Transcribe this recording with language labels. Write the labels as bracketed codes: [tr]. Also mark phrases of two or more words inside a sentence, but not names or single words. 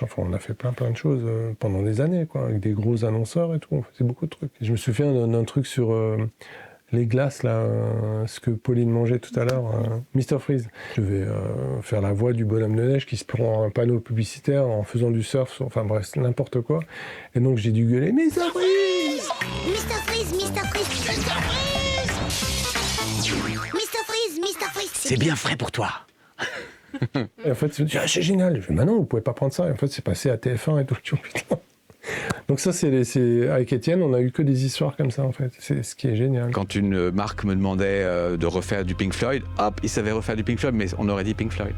[fr] Enfin, on a fait plein de choses pendant des années, quoi, avec des gros annonceurs et tout. On faisait beaucoup de trucs. Et je me souviens d'un truc sur... les glaces, là, ce que Pauline mangeait tout à l'heure, Mr Freeze. Je vais faire la voix du bonhomme de neige qui se prend un panneau publicitaire en faisant du surf, enfin bref, n'importe quoi. Et donc j'ai dû gueuler « Mr Freeze !»« Mr Freeze, Mr Freeze, Mr Freeze, Mr Freeze, Mr Freeze. C'est bien frais pour toi. Et en fait, c'est génial. Je dis « Mais non, vous pouvez pas prendre ça. » Et en fait, c'est passé à TF1 et tout. Putain. Donc ça, avec Étienne, on n'a eu que des histoires comme ça, en fait. C'est ce qui est génial. Quand une marque me demandait de refaire du Pink Floyd, hop, il savait refaire du Pink Floyd, mais on aurait dit Pink Floyd.